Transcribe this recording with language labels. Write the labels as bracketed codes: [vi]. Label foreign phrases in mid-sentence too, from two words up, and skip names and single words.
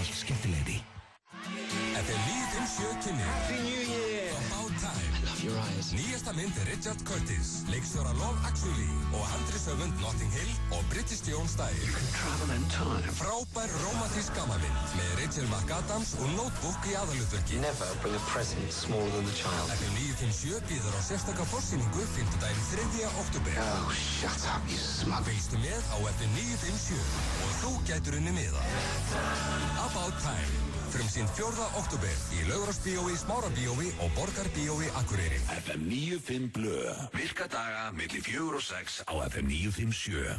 [is] Þetta er Líð 57 kynni. [en] Happy New Year. About Time. [is] Nýjasta mynd Richard Curtis, leikstjóra Love Actually og handriðshöfund Notting Hill og British Jones Dyer. Frábær rómatísk gamanmynd með Rachel McAdams og Notebook í aðalhlutverki. [en] Never bring a present smaller than the child. [is] FM 957 býður á sérstaka forsýningu 5. 3. október. [en] Oh, shut up, you smug. [is] Fylgstu með á FM 957 og þú gætur unni miða. About Time. Frumsýnd 4. október í Laugarásbíói, Smárabíói og Borgarbíói Akureyri. FM 95 Blö. Virka daga milli 4 og 6 á FM 957.